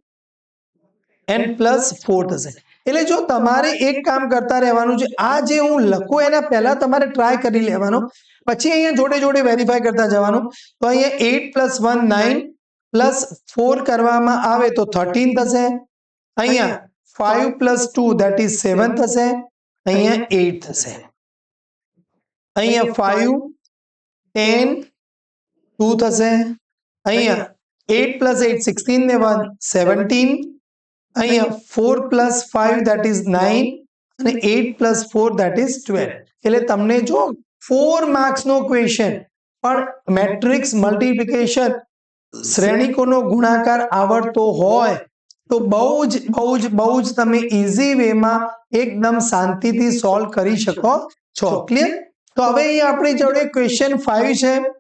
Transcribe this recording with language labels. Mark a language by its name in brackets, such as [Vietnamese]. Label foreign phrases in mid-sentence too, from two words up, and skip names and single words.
[Gujarati] and +4 થશે એટલે જો તમારે એક કામ કરતા રહેવાનું છે આ જે હું લખું એના પહેલા તમારે ટ્રાય કરી લેવાનો પછી અહીંયા જોડે જોડે વેરીફાઈ કરતા જવાનું તો અહીંયા 8 + 1 9 +4 કરવામાં આવે તો 13 થશે અહીંયા 5 + 2 [English] that is [Gujarati] 7 થશે અહીંયા 8 થશે અહીંયા 5 10 2 થશે અહીંયા 8 + 8 16 ને 1 17 અહીંયા 4 + 5 [English] that is [Gujarati] 9 અને 8 + 4 [English] that is [Gujarati] 12 એટલે તમને જો 4 માર્ક્સ નો ક્વેશ્ચન પણ [English] matrix multiplication [Gujarati] શ્રેણિકોનો ગુણાકાર આવડતો હોય તો બહુ જ તમે ઈઝી વેમાં એકદમ શાંતિથી સોલ્વ કરી શકો છો ક્લિયર તો હવે અહીંયા આપણી જોડે ક્વેશ્ચન 5 છે